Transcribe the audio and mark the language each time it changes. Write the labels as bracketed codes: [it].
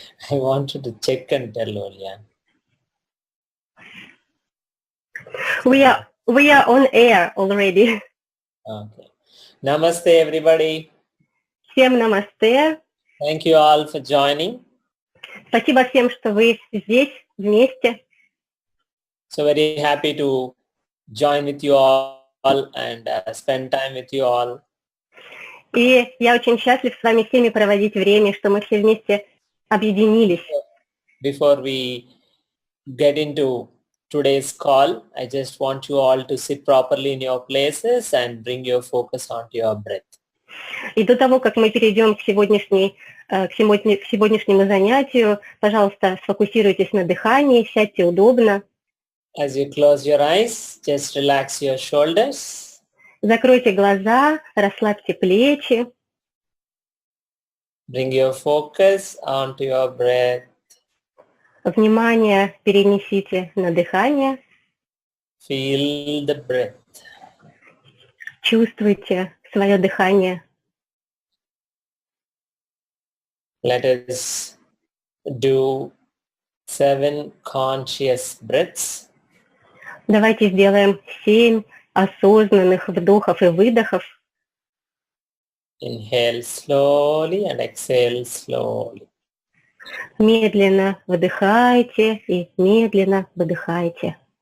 [en] I wanted to check and tell Olya. We are on air already. Okay. Namaste everybody. [ru] Всем намасте. [en] Thank you all for joining. [ru] Спасибо всем, что вы здесь вместе. [en] So very happy to join with you all and spend time with you all. [ru] И я очень счастлив с вами всеми проводить время, что мы все вместе объединились. [en] Before we get into today's call, I just want you all to sit properly in your places and bring your focus onto your breath. [ru] И до того, как мы перейдем к сегодняшнему занятию, пожалуйста, сфокусируйтесь на дыхании, сядьте удобно. [en] As you close your eyes, just relax your shoulders. [ru] Закройте глаза, расслабьте плечи. [en] Bring your focus onto your breath. [ru] Внимание перенесите на дыхание. [en] Feel the breath. [ru] Чувствуйте свое дыхание. [en] Let us do 7 conscious breaths. [ru] Давайте сделаем 7 осознанных вдохов и выдохов. [en] Inhale slowly and exhale slowly. [ru] Медленно вдыхайте и медленно выдыхайте.